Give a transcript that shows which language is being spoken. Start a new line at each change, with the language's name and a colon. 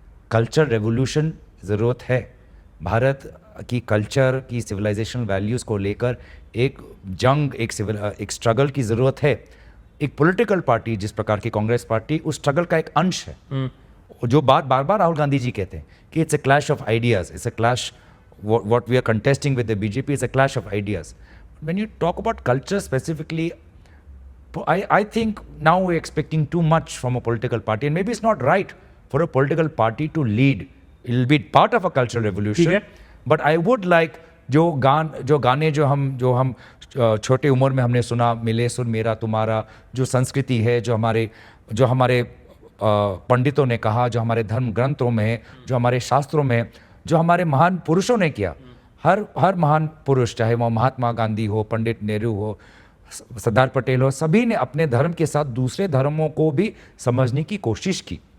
Hindi: Culture revolution ज़रूरत है। भारत की कल्चर की सिविलाइजेशनल वैल्यूज़ को लेकर एक जंग, एक स्ट्रगल की ज़रूरत है। एक पॉलिटिकल पार्टी जिस प्रकार की कांग्रेस पार्टी, उस स्ट्रगल का एक अंश है। जो बात बार बार राहुल गांधी जी कहते हैं कि
English: It's a clash of ideas, it's a clash, what we are contesting with the BJP is a clash of ideas. When you talk about culture specifically, I think now we're expecting too much from a political party, and maybe it's not right for a political party to lead. It'll be part of a cultural revolution, but I would like
Hindi: जो गाने जो हम छोटे उम्र में हमने सुना, मिले सुन मेरा तुम्हारा, जो संस्कृति है, जो हमारे पंडितों ने कहा, जो हमारे धर्म ग्रंथों में है, जो हमारे शास्त्रों में है, जो हमारे महान पुरुषों ने किया, हर महान पुरुष, चाहे वो महात्मा गांधी हो, पंडित नेहरू हो, सरदार पटेल हो, सभी ने अपने धर्म के साथ दूसरे धर्मों को भी समझने की कोशिश की।